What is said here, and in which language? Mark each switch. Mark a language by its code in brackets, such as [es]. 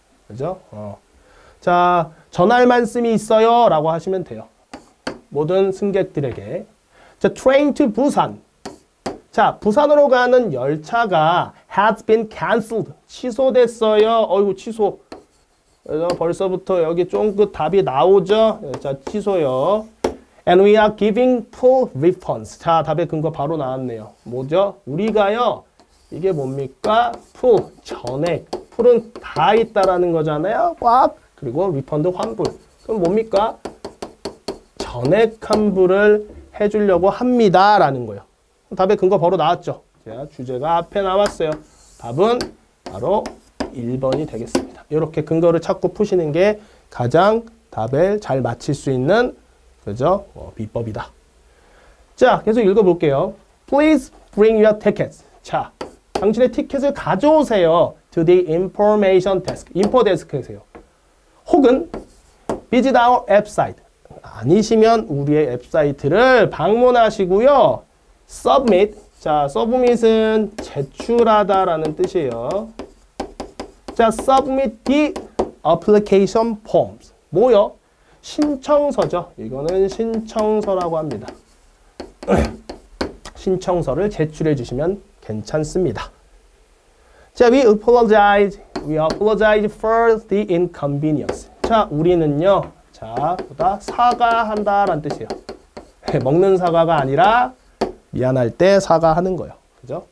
[ko] 그죠? 자, 전할 말씀이 있어요. 라고 하시면 돼요. 모든 승객들에게. 자, [en] train to [ko] 부산. 자, 부산으로 가는 열차가 [en] has been cancelled. [ko] 취소됐어요. 어이구, 취소. 그래서 벌써부터 여기 쫑긋 답이 나오죠. 자, 취소요. [en] And we are giving full refunds. [ko] 자, 답의 근거 바로 나왔네요. 뭐죠? 우리가요. 이게 뭡니까? full, 전액. full은 다 있다라는 거잖아요. 꽉. 그리고 refund, 환불. 그럼 뭡니까? 전액 환불을 해주려고 합니다. 라는 거예요. 답의 근거 바로 나왔죠. 자, 주제가 앞에 나왔어요. 답은 바로 1번이 되겠습니다. 이렇게 근거를 찾고 푸시는 게 가장 답을 잘 맞힐 수 있는 그죠? 비법이다. 자, 계속 읽어볼게요. [en] Please bring your tickets. [ko] 자, 당신의 티켓을 가져오세요. [en] To the information desk. [ko] 인포 데스크에서요. 혹은 [en] visit our website. [ko] 아니시면 우리의 웹사이트를 방문하시고요. [en] submit. [ko] 자, submit은 제출하다라는 뜻이에요. [en] 자, submit the application forms. [ko] 뭐요? 신청서죠. 이거는 신청서라고 합니다. 신청서를 제출해 주시면 괜찮습니다. [en] 자, we apologize for the inconvenience. [ko] 자, 우리는요. 자, 보다 사과한다라는 뜻이에요. 먹는 사과가 아니라 미안할 때 사과하는 거예요. 그죠?